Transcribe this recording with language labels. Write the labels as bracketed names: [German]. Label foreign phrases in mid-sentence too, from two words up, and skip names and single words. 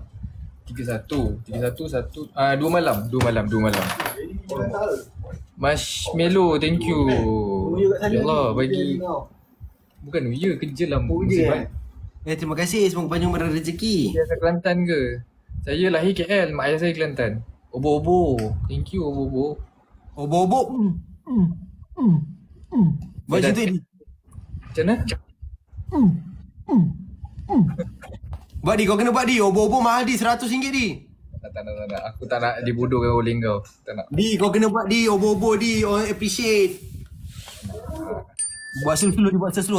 [Malay] 31, 2 malam. [English] Marshmallow, thank you. [Malay] Ya Allah, bagi. Bukan New Year, kerja lah. Terima kasih, semoga panjang rezeki. Dia asal Kelantan ke? Saya lahir KL, mak ayah saya Kelantan. [English] Obo-obo, thank you Obo-obo. [Malay] Obo-obo. Macam tu ni. Macam mana? Buat di, kau kena buat di. Obo-obo mahal di, RM100 di. Tak nak. Aku tak nak dibodohkan oleh kau. Tak nak. Di, kau kena buat di. Obo-obo di. Orang appreciate. Buat slow.